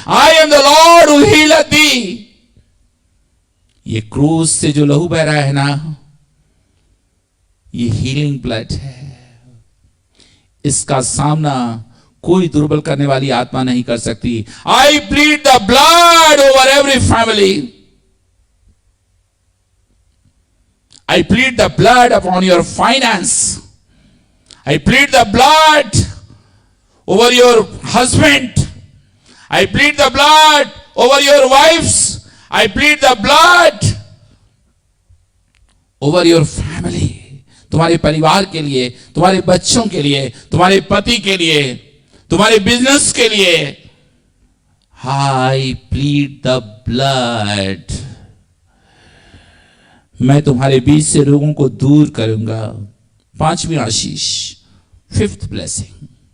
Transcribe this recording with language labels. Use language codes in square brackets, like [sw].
[en] I am the Lord who healeth thee। [hi] ये क्रूस से जो लहू बह रहा है ना, ये हीलिंग ब्लड है। इसका सामना कोई दुर्बल करने वाली आत्मा नहीं कर सकती। [en] I plead the blood over every family. I plead the blood upon your finance. I plead the blood over your husband. I plead the blood over your wives. I plead the blood over your family. [hi] तुम्हारे परिवार के लिए, तुम्हारे बच्चों के लिए, तुम्हारे पति के लिए, तुम्हारे बिजनेस के लिए। [en] I plead the blood. [hi] मैं तुम्हारे बीच से रोगों को दूर करूंगा। 5वीं आशीष, 5th ब्लेसिंग।